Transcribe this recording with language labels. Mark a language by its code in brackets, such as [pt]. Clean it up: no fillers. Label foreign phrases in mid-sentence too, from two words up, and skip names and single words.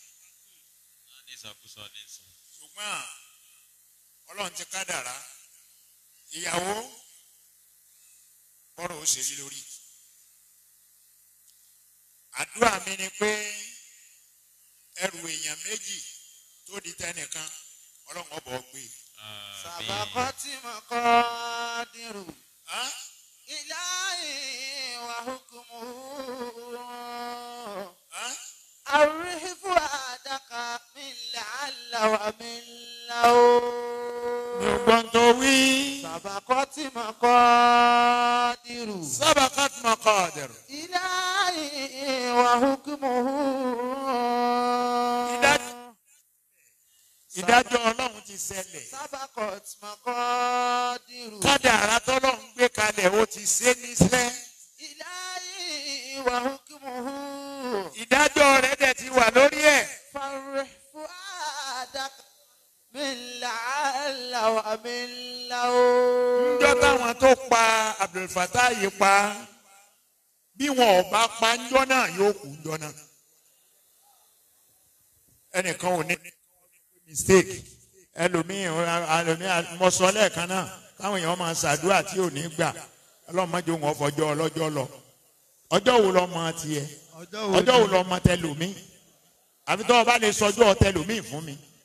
[yo] ṣùgbọ́n ọlọ́run ti kádàrá ìyàwó bọ́rọ̀ ó ṣe yí lórí. àdúrà mi ni pé ẹrù èèyàn méjì tó di tẹnìkan ọlọ́run ọbọ̀ gbé. sàbàkọ́ tí mo kọ́ dìrù. [ar] إلهي وحكمه أرح فؤادك من لعل ومن لو سبقت مقادر إلهي وحكمه [yo] ìdájọ́ ọlọ́run ti ṣẹlẹ̀. [ar] سبقت مقادر [yo] kádàrá tọ́lọ́run gbé kalẹ̀ ó ti ṣe níṣẹ́. [ar] إلهي وحكمه [yo] ìdájọ́ rẹ̀ dẹ̀ ti wà lórí ẹ̀. [ar] فرح فؤادك من لعل ومن لو. [yo] ńjọ́ táwọn tó pa Abdulfatah yìí pa bí wọn ò bá pa ńjọ́ náà yóò kú ńjọ́ náà. ẹnìkan ò ní mistake ẹlòmíì mọ̀sọ́ lẹ́ẹ̀kan náà káwọn èèyàn máa ṣàdúrà tí ò ní gbà ọlọ́mọdé wọn fọjọ́ ọlọ́jọ́ lọ ọjọ́ wo lọ́mọ tiẹ̀ ọjọ́ wo lọ́mọ tẹlòmíì àfi tó o bá lè sọjọ́ tẹlòmíì fún mi.